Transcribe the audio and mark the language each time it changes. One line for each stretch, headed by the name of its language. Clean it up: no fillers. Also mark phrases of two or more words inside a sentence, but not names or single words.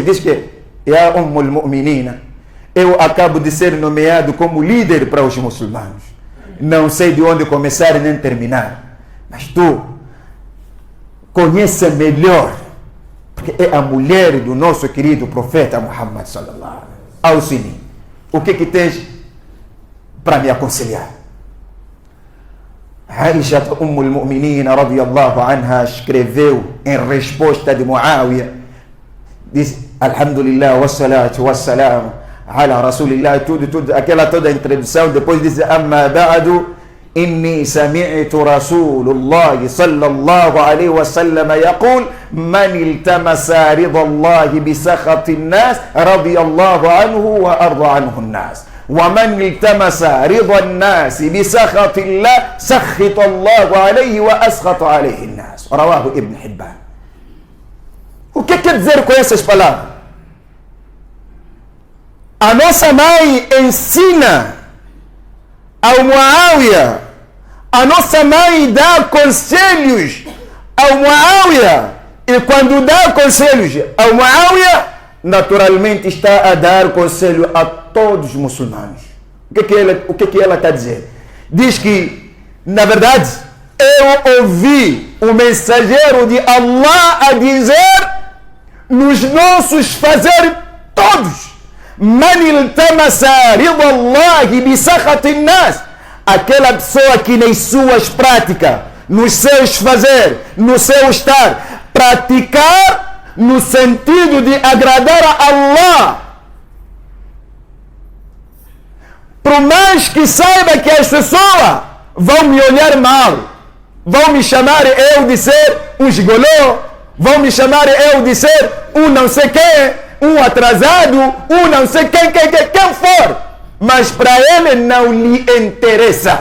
Portuguese: Diz que é
Arabic: أم المؤمنين,
Portuguese: eu acabo de ser nomeado como líder para os muçulmanos. Não sei de onde começar e nem terminar. Mas tu conhece melhor, porque é a mulher do nosso querido profeta Muhammad
Arabic: صلى الله عليه وسلم.
Portuguese: O que tens para me aconselhar?
Arabic: عائشة أم المؤمنين رضي الله عنها
Portuguese: escreveu em resposta de Muawiya, diz:
Arabic: الحمد لله والصلاة والسلام على Rasulillah,
Portuguese: tudo, aquela toda a introdução, depois diz:
Arabic: أما بعد، إني سمعت رسول الله صلى الله عليه وسلم يقول، من التمس رضا الله بسخط الناس رضي الله عنه وأرضى عنه الناس، ومن التمس رضا الناس بسخط الله سخط الله عليه وأسخط عليه الناس. رواه ابن حبان.
Portuguese: O que quer dizer com essas palavras? A nossa mãe ensina ao Muawiya, a nossa mãe dá conselhos ao Muawiya, e quando dá conselhos ao Muawiya, naturalmente está a dar conselho a todos os muçulmanos. O que ela está a dizer? Diz que, na verdade, eu ouvi o mensageiro de Allah a dizer nos nossos fazeres todos:
Arabic: من التمس رضا الله بسخط الناس.
Portuguese: Aquela pessoa que nas suas práticas, nos seus fazer, no seu estar, praticar no sentido de agradar a Allah, por mais que saiba que as pessoas vão me olhar mal, vão me chamar eu de ser um gigolô, vão me chamar eu de ser um não sei quem, um atrasado, um não sei quem for, mas para ele não lhe interessa.